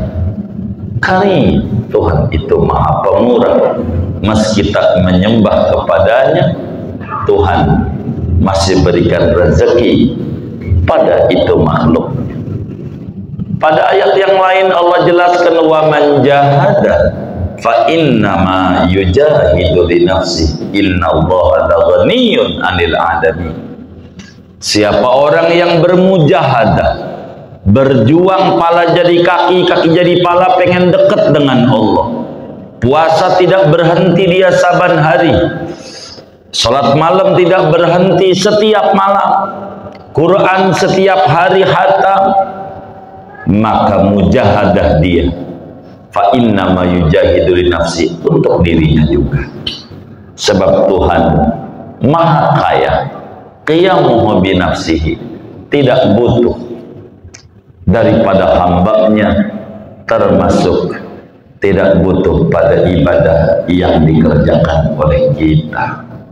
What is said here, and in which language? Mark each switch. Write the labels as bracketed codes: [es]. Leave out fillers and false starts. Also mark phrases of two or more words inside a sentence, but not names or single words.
[ms] Karim, Tuhan itu maha pemurah. Meski tak menyembah kepadanya, Tuhan masih berikan rezeki pada itu makhluk. Pada ayat yang lain Allah jelaskan, [ar] ومن جاهد فإنما يجاهد لنفسه إن الله لغني عن العالمين. [ms] Siapa orang yang bermujahadah, berjuang pala jadi kaki, kaki jadi pala, pengen dekat dengan Allah. Puasa tidak berhenti dia saban hari. Salat malam tidak berhenti setiap malam. Quran setiap hari khatam, maka mujahadah dia [ar] فإنما يجاهد لنفسه, [ms] untuk dirinya juga. Sebab Tuhan maha kaya, [ar] قيامه بنفسه, [ms] tidak butuh daripada hambanya, termasuk tidak butuh pada ibadah yang dikerjakan oleh kita.